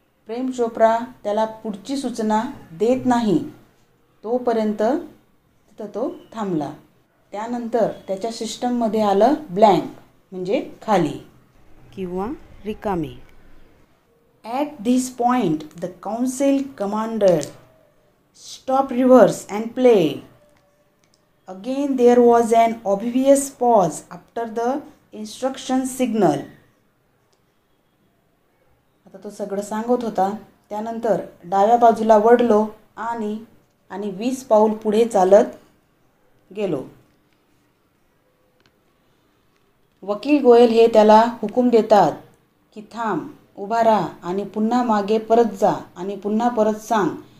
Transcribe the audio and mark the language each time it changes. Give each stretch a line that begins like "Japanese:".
Marathi: प्रेम चोप्रा त्याला पुढची सूचना देत नाही तोपर्यंत तिथं तो थांबला. त्यानंतर त्याच्या सिस्टममध्ये आलं ब्लँक म्हणजे खाली किंवा रिकामे.
English: At this point the council commander stop, reverse and play. Again there was an obvious pause after the instruction signal.
Marathi: आता तो सगळं सांगत होता. त्यानंतर डाव्या बाजूला वळलो आणि 20 पाऊल पुढे चालत गेलो. वकील गोयल हे त्याला हुकूम देतात की थांब, उभा राहा आणि पुन्हा मागे परत जा आणि पुन्हा परत सांग.